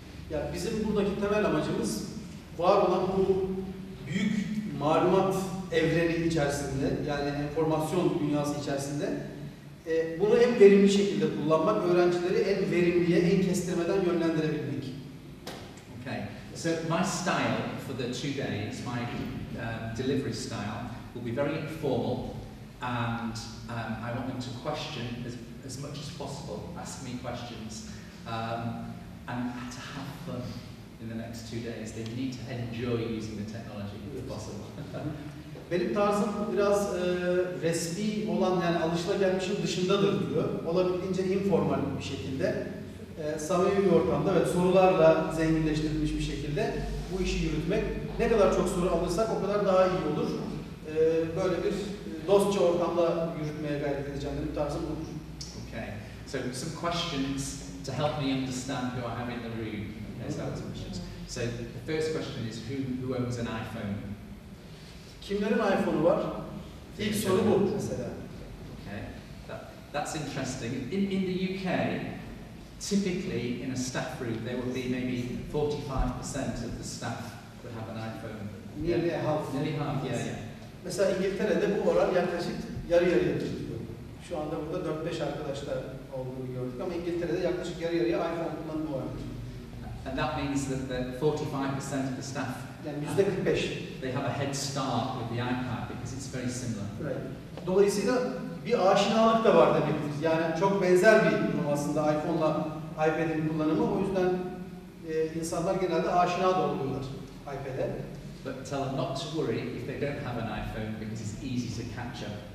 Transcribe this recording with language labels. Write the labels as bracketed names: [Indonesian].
[Turkish] Ya bizim buradaki temel amacımız var olan bu büyük malumat evreni içerisinde, yani enformasyon dünyası içerisinde bunu en verimli şekilde kullanmak, öğrencileri en verimliye, en kestirmeden yönlendirebilmek. [English] Okay, so my style for the 2 days, my delivery style will be very informal, and I want them to question as much as possible, ask me questions, and to have fun in the next 2 days. They need to enjoy using the technology if possible. [Turkish] Benim tarzım biraz resmi olan, yani alışılagelmişin dışındadır diyor. Olabildiğince informal bir şekilde, samimi bir ortamda ve sorularla zenginleştirilmiş bir şekilde bu işi yürütmek. Ne kadar çok soru alırsak o kadar daha iyi olur. Böyle bir dostça ortamda yürütmeye gayret edeceğim. Benim tarzım budur. [English] Okay, so some questions to help me understand who I have in the room. Okay, so the first question is who owns an iPhone? [Turkish] Kimlerin iPhone'u var? İlk soru bu mesela. [English] Okay, that's interesting. In the UK, typically in a staff room there would be maybe 45% of the staff would have an iPhone. Nearly half. Nearly half, yeah. [Turkish] Mesela İngiltere'de bu oran yaklaşık yarı yarıya tutuyor. Şu anda burada 4-5 arkadaşlar olduğunu gördük ama İngiltere'de yaklaşık yarı yarıya iPhone kullanımı var. [English] And that means that the 45% of the staff, [Turkish] yani %45, [English] they have a head start with the iPad because it's very similar. Right. [Turkish] Dolayısıyla bir aşinalık da var demektir. Yani çok benzer bir durum aslında iPhone'la iPad'in kullanımı. O yüzden insanlar genelde aşina da oluyorlar iPad'e. [English] But tell them not to worry if they don't have an iPhone because it's easy to catch up.